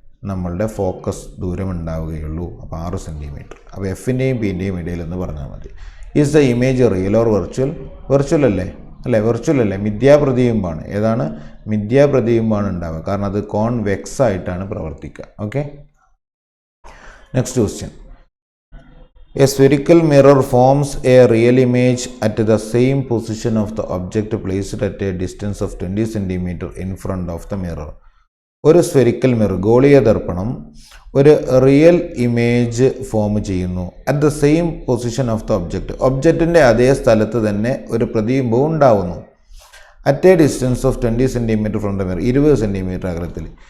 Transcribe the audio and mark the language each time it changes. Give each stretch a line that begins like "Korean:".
Malayalam: നമ്മളുടെ ഫോക്കസ് ദൂരം ഉണ്ടാവുകയുള്ളൂ. അപ്പോൾ 6 സെൻറ്റിമീറ്റർ. അപ്പോൾ എഫിൻ്റെയും പിൻ്റെയും ഇടയിൽ എന്ന് പറഞ്ഞാൽ മതി.
English: Is the image real or virtual?
Malayalam: Virtual അല്ലേ വെർച്വൽ അല്ലേ, മിഥ്യാപ്രതിബിംബമാണ്. ഏതാണ്? മിഥ്യാപ്രതിബിംബമാണ് ഉണ്ടാവുക. കാരണം അത് കോൺവെക്സ് ആയിട്ടാണ് പ്രവർത്തിക്കുക.
English: Okay, next question. A spherical mirror forms a real image at the same position of the object placed at a distance of 20 cm in front of the mirror.
Malayalam: ഒരു spherical mirror, ഗോളീയ ദർപ്പണം, ഒരു real image form ചെയ്യുന്നു
English: At the same position of the object.
Malayalam: ഒബ്ജക്റ്റിൻ്റെ അതേ സ്ഥലത്ത് തന്നെ ഒരു പ്രതിബിംബവും ഉണ്ടാവുന്നു.
English: at a distance of 20 cm from the mirror,
Malayalam: 20 centimetre അകലത്തിൽ.